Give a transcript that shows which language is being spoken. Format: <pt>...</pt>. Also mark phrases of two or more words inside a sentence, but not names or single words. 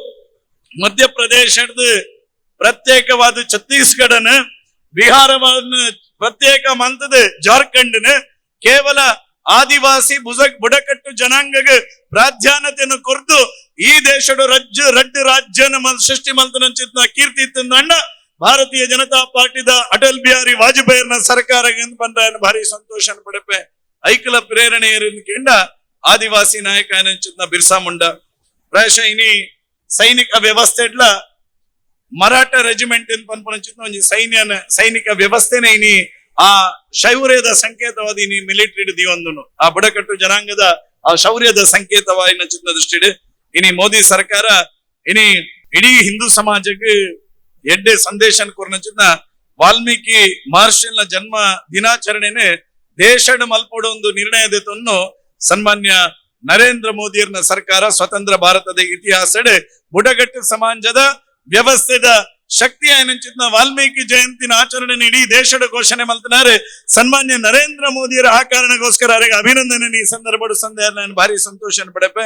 <tcy>ಮಧ್ಯಪ್ರದೇಶದ ಪ್ರತ್ಯೇಕವಾದ ಛತ್ತೀಸ್ಗಢನ, ಬಿಹಾರವಾದ ಪ್ರತ್ಯೇಕ ಮಂತದ ಜಾರ್ಖಂಡ್ನ ಕೇವಲ ಆದಿವಾಸಿ ಬುಡಕಟ್ಟು ಜನಾಂಗಕ್ಕೆ ಪ್ರಾಧಾನ್ಯತೆಯನ್ನು ಕೊರ್ದು ಈ ದೇಶದ ರಡ್ಡು ರಾಜ್ಯನ ಸೃಷ್ಟಿ ಮಲ್ತನಂಚಿತ್ನ ಕೀರ್ತಿ ತಂದಂಡ ಭಾರತೀಯ ಜನತಾ ಪಾರ್ಟಿದ ಅಟಲ್ ಬಿಹಾರಿ ವಾಜಪೇಯಿನ ಸರ್ಕಾರ ಬಂದ ಭಾರಿ ಸಂತೋಷ ಪಡೆಪೆ ಐಕಲ ಪ್ರೇರಣೆ ಕೇಂಡ ಆದಿವಾಸಿ ನಾಯಕ ಏನಂಚಿತ್ನ ಬಿರ್ಸಾ ಮುಂಡ. ಪ್ರಾಯಶಃ ಇನಿ ಸೈನಿಕ ವ್ಯವಸ್ಥೆ ಮರಾಠ ರೆಜಿಮೆಂಟ್ ಅಂತ ಪನ್ಪನಂಚಿತ್ನ ಒಂಜಿ ಸೈನಿಕ ವ್ಯವಸ್ಥೆನೇ ಇನಿ ಆ ಶೌರ್ಯದ ಸಂಕೇತವಾದ ಇನಿ ಮಿಲಿಟರಿ ದಿವಂದುನು ಆ ಬುಡಕಟ್ಟು ಜನಾಂಗದ ಆ ಶೌರ್ಯದ ಸಂಕೇತವಾಗಿ ನಚಿತ್ನ ದೃಷ್ಟಿಡ್ ಇನಿ ಮೋದಿ ಸರ್ಕಾರ ಇನಿ ಇಡೀ ಹಿಂದೂ ಸಮಾಜಕ್ಕೆ ಎಡ್ಡೆ ಸಂದೇಶ ಕೊರ್ನಚಿತ್ನ ವಾಲ್ಮೀಕಿ ಮಹರ್ಷಿನ ಜನ್ಮ ದಿನಾಚರಣೆನೆ ದೇಶಡ್ ಮಲ್ಪಡ ಒಂದು ನಿರ್ಣಯದ ತನ್ನು ಸನ್ಮಾನ್ಯ ನರೇಂದ್ರ ಮೋದಿಯರ್ನ ಸರ್ಕಾರ ಸ್ವತಂತ್ರ ಭಾರತದ ಇತಿಹಾಸಡ್ ಬುಡಗಟ್ಟು ಸಮಾಜದ ವ್ಯವಸ್ಥೆದ ಶಕ್ತಿ ಏನಂಚಿದ್ನ ವಾಲ್ಮೀಕಿ ಜಯಂತಿನ ಆಚರಣೆ ಇಡೀ ದೇಶದ ಘೋಷಣೆ ಮಲ್ತನಾರೆ ಸನ್ಮಾನ್ಯ ನರೇಂದ್ರ ಮೋದಿಯರ ಆ ಕಾರಣಕ್ಕೋಸ್ಕರ ಅವರಿಗೆ ಅಭಿನಂದನೆ ಈ ಸಂದರ್ಭ ಸಂದೇಹ ನಾನು ಭಾರಿ ಸಂತೋಷ ಪಡೆಪೆ.</tcy>